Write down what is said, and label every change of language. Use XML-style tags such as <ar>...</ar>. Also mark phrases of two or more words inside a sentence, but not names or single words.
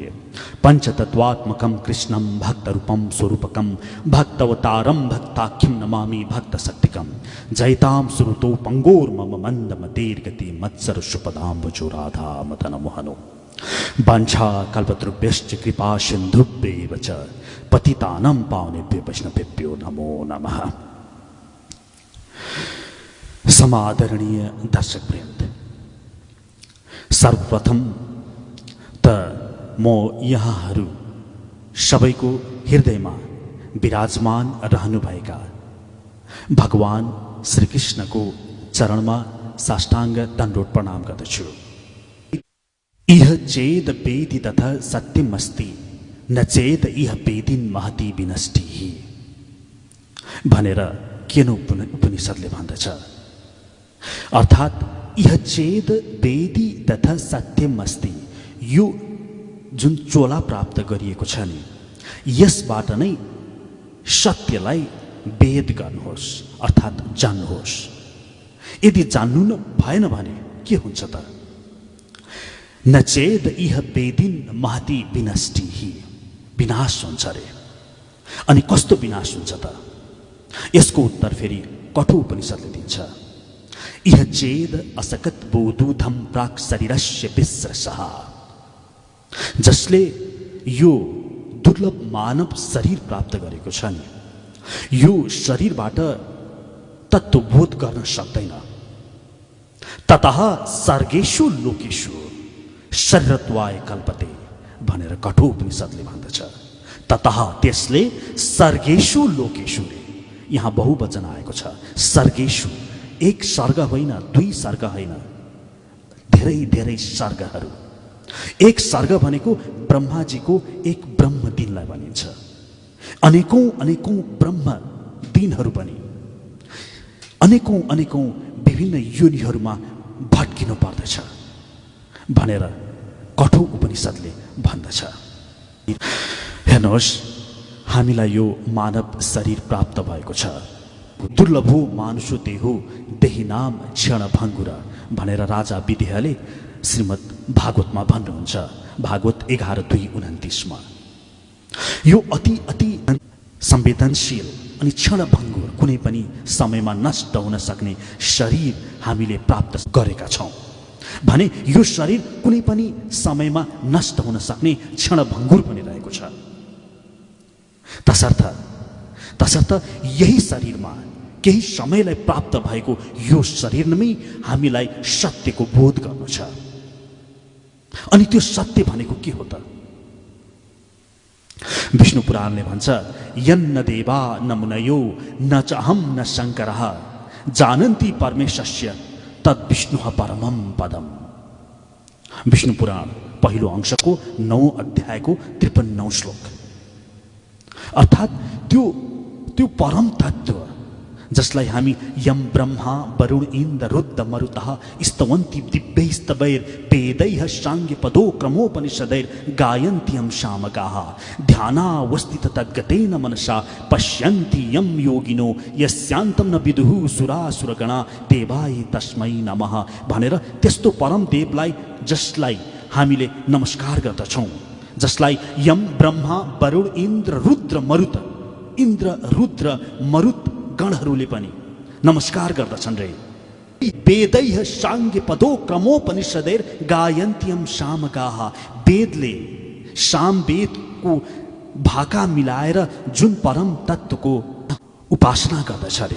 <sa>पंचतत्वात्मकं कृष्णं भक्तरूपं स्वरूपकं भक्तवतारं भक्ताख्यं नमामि भक्तशक्तिकं। जयतां सुरतो पंगोर्मम मंदमतेर्गति मत्सरशुपदाम्बुजो राधा मदनमोहनो। वाञ्छा कल्पतरुभ्यश्च कृपा सिन्धुभ्यैव च पतितानां पावनेभ्यो वैष्णवेभ्यो नमो नमः।</sa> <ne>समादरणीय दर्शकवृन्द, सर्वप्रथम त म यहाँहरू सबैको हृदयमा विराजमान रहनुभएका भगवान श्रीकृष्णको चरणमा साष्टाङ्ग दण्डवत् प्रणाम गर्दछु।</ne> <sa>इह चेद वेदि तथा सत्यमस्ति न चेद इह वेदिन महति विनष्टिः</sa> <ne>भनेर केन उपनिषदले भन्दछ।</ne> <sa>अर्थात् इह चेद वेदि तथा सत्यमस्ति,</sa> <ne>यो जुन चोला प्राप्त गरिएको छ नि, यसबाट नै सत्यलाई वेद गर्नुहोस् अर्थात् जान्नुहोस्। यदि जान्नु न भएन भने के हुन्छ त?</ne> <sa>न चेद इह वेदिन महति विनष्टिः,</sa> <ne>विनाश हुन्छ रे। अनि कस्तो विनाश हुन्छ त? यसको उत्तर फेरि कठोपनिषदले दिन्छ।</ne> <sa>इह चेद असकत बोधुधम प्राक् शरीरस्य विस्रसः,</sa> <ne>जसले यो दुर्लभ मानव शरीर प्राप्त गरेको छ नि, यो शरीरबाट तत्त्वबोध गर्न सक्दैन।</ne> <sa>ततः सर्गेषु लोकेषु शरीरत्वाय कल्पते</sa> <ne>भनेर कठोपनिषदले भन्दछ। ततः त्यसले</ne> <sa>सर्गेषु लोकेषु,</sa> <ne>यहाँ बहुवचन आएको छ। सर्गेषु, एक सर्ग होइन, दुई सर्ग होइन, धेरै धेरै सर्गहरू। एक सर्ग भनेको ब्रह्माजीको एक ब्रह्म दिनलाई भनिन्छ। अनेकौं अनेकौं ब्रह्म दिनहरू पनि अनेकौं अनेकौं विभिन्न योनिहरूमा भट्किनु पर्दछ भनेर कठोर उपनिषदले भन्दछ। हेर्नुहोस्, हामीलाई यो मानव शरीर प्राप्त भएको छ।</ne> <sa>दुर्लभो मानुषो देहो देही नाम क्षणभङ्गुर</sa> <ne>भनेर राजा विदेहले श्रीमद् भागवतमा भन्नुहुन्छ। भागवत 11:2-29 यो अति अति संवेदनशील अनि क्षणभङ्गुर, कुनै पनि समयमा नष्ट हुन सक्ने शरीर हामीले प्राप्त गरेका छौँ भने यो शरीर कुनै पनि समयमा नष्ट हुन सक्ने क्षणभङ्गुर पनि रहेको छ। तसर्थ यही शरीरमा केही समयलाई प्राप्त भएको यो शरीरमै हामीलाई सत्यको बोध गर्नु छ। अनि त्यो सत्य भनेको के हो त? विष्णु पुराणले भन्छ,</ne> <sa>यन्न देवा न मुनयो न च अहं न शङ्करः जानन्ति परमेशस्य तद् विष्णुः परमं पदम्।</sa> <ne>विष्णु पुराण पहिलो अंशको 9 अध्यायको 53 श्लोक। अर्थात् त्यो परम तत्व जसलाई हामी यम ब्रह्मा वरुण इन्द्र रुद्र</ne> <sa>मरुतः स्तवन्ति दिव्यैस्तवैर् वेदैः साङ्गपदो क्रमोपनिषदैर् गायन्त्यं शामकाः ध्यानावस्थित तद्गतेन मनसा पश्यन्ति यं योगिनो यस्यान्तं न विदुः सुरासुरगणा देवाय तस्मै नमः</sa> <ne>भनेर त्यस्तो परम देवलाई, जसलाई हामीले नमस्कार गर्दछौँ, जसलाई यम ब्रह्मा वरुण इन्द्र रुद्र मरुत गणहरूले पनि नमस्कार गर्दछन् रे।</ne> <sa>वेदैः साङ्गपदो क्रमोपनिषदैर् गायन्त्यं शामकाः,</sa> <ne>वेदले सामवेदको भाका मिलाएर जुन परम तत्त्वको उपासना गर्दछ रे।</ne>